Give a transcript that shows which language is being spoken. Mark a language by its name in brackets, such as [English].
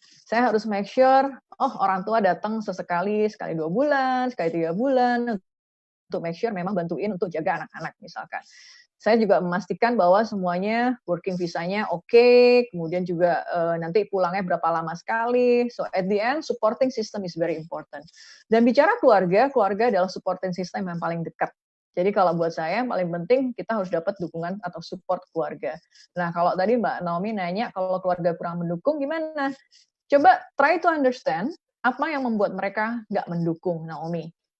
[Indonesian] Saya harus [English] make sure, [Indonesian] orang tua datang sesekali, sekali 2 bulan, sekali 3 bulan, untuk make sure memang bantuin untuk jaga anak-anak misalkan. Saya juga memastikan bahwa semuanya working visanya oke, kemudian juga nanti pulangnya berapa lama sekali. [English] So at the end, supporting system is very important. [Indonesian] Dan bicara keluarga, keluarga adalah supporting system yang paling dekat. Jadi kalau buat saya yang paling penting kita harus dapat dukungan atau support keluarga. Nah kalau tadi Mbak Naomi nanya kalau keluarga kurang mendukung gimana? Coba [English] try to understand [Indonesian] apa yang membuat mereka nggak mendukung Naomi.